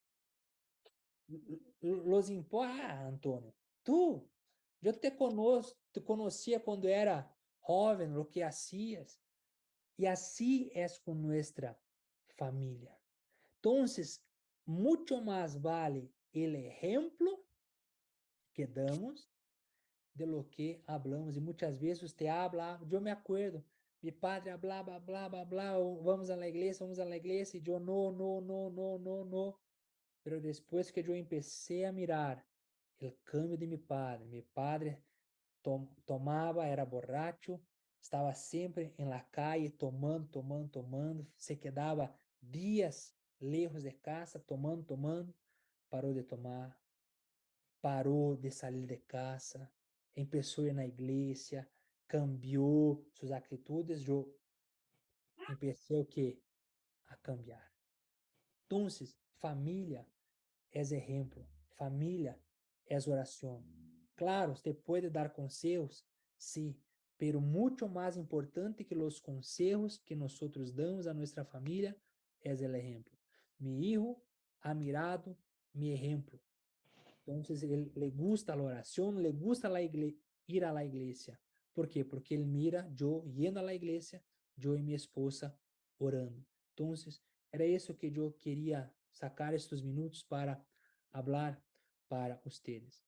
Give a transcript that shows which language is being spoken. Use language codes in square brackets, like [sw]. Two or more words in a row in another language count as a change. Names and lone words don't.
[es] Los importa, [pt] Antônio, eu te conhecia quando era jovem, o que hacías, e assim é com nossa família. Então, muito mais vale o exemplo [es] quedamos de lo que hablamos. Y muchas veces usted habla, yo me acuerdo, mi padre hablaba, bla, vamos a la iglesia, y yo no. Pero después que yo empecé a mirar el cambio de mi padre tomaba, era borracho, estaba siempre en la calle tomando, se quedaba días lejos de casa, tomando, [pt] parou de tomar, parou de [es] salir de casa, empezó a ir [pt] na iglesia, cambiou suas atitudes, eu empecé o quê? [es] A cambiar. [pt] Então, família é exemplo, família é oração. Claro, você pode dar conselhos, sim, pero muito mais importante que os conselhos que nós damos a nossa família é o exemplo. [es] Mi hijo ha mirado mi ejemplo. Entonces, él le gusta la oración, le gusta ir a la iglesia. ¿Por qué? Porque él mira yo yendo a la iglesia, yo y mi esposa orando. Entonces, era eso que yo quería sacar estos minutos para hablar para ustedes.